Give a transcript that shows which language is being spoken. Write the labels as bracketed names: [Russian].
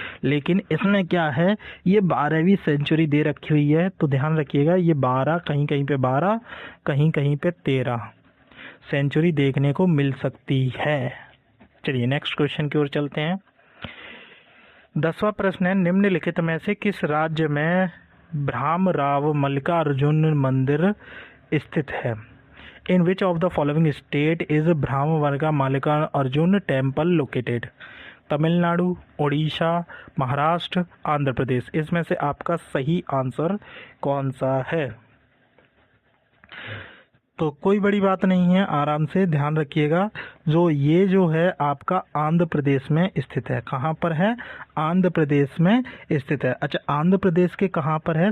[Hindi] लेकिन इसमें क्या है, ये 12वीं सेंचुरी दे रखी हुई है, तो ध्यान रखिएगा, ये 12, कहीं कहीं पे 12, कहीं कहीं पे 13 सेंचुरी देखने को मिल सकती है। चलिए नेक्स्ट क्वेश्चन की ओर चलते हैं। 10वां प्रश्न है, निम्नलिखित में से किस राज्य में भ्रामराव मल्लिकार्जुन मंदिर स्थित है? [English] In which of the following state is भ्रामवर्गा Mallikarjun temple located? [Hindi] Tamil Nadu, Orissa, Maharashtra, Andhra Pradesh? इसमें से आपका सही आंसर कौन सा है? तो कोई बड़ी बात नहीं है, आराम से ध्यान रखिएगा। जो है आपका आंध्र प्रदेश में स्थित है। कहाँ पर है? आंध्र प्रदेश में स्थित है। अच्छा, आंध्र प्रदेश के कहाँ पर है?